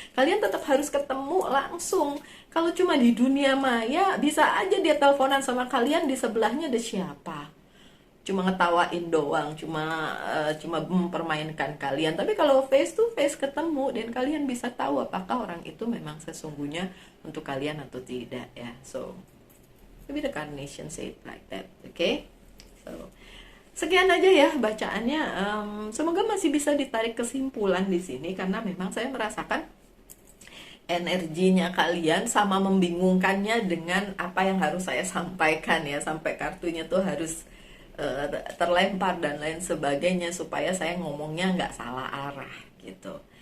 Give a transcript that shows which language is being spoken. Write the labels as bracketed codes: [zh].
[id] Kalian tetap harus ketemu langsung. Kalau cuma di dunia maya, bisa aja dia teleponan sama kalian, di sebelahnya ada siapa, cuma ngetawain doang, cuma mempermainkan kalian. Tapi kalau face to face ketemu, dan kalian bisa tahu apakah orang itu memang sesungguhnya untuk kalian atau tidak ya. [en] So maybe the Carnation say it like that. [id] Okay, so sekian aja ya bacaannya. Semoga masih bisa ditarik kesimpulan di sini, karena memang saya merasakan energinya kalian sama membingungkannya dengan apa yang harus saya sampaikan ya, sampai kartunya tuh harus terlempar dan lain sebagainya, supaya saya ngomongnya nggak salah arah gitu.